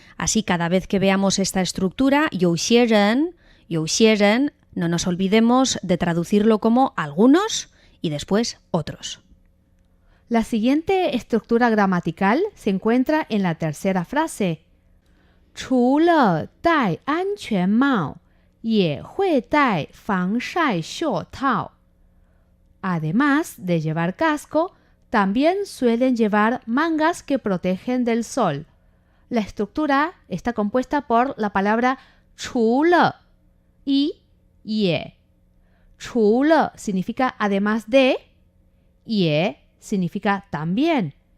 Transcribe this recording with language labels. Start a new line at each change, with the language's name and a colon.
Spanish: Así cada vez que veamos esta estructura, 有些人, no nos olvidemos de traducirlo como algunos y después otros. La siguiente estructura gramatical se encuentra en la tercera frase.
Chinese: 除了戴安全帽也会戴防晒袖套.
Spanish: Además de llevar casco, También suelen llevar mangas que protegen del sol. La estructura está compuesta por la palabra 除了 y ye. 除了 significa además de, ye significa también.